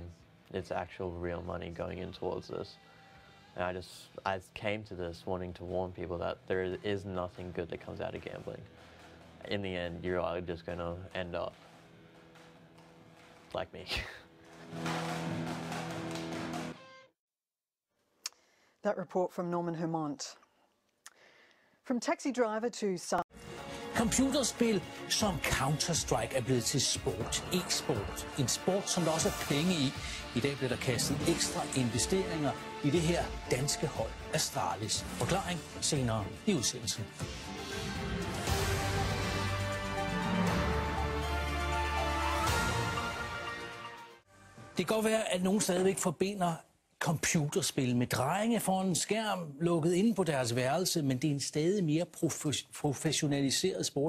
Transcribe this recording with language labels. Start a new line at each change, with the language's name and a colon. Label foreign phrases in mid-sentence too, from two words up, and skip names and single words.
English: It's actual real money going in towards this. And I came to this wanting to warn people that there is nothing good that comes out of gambling. In the end, you are just going to end up like me. That report from Norman Hermont. From taxi driver to...
Danish: Computerspil som Counter-Strike er blevet til sport, e-sport. En sport, som der også er penge i. I dag bliver der kastet ekstra investeringer i det her danske hold Astralis. Forklaring senere i udsendelsen. Det kan godt være, at nogen stadigvæk forbinder computerspil med drenge foran en skærm lukket inde på deres værelse, men det er en stadig mere professionaliseret sport.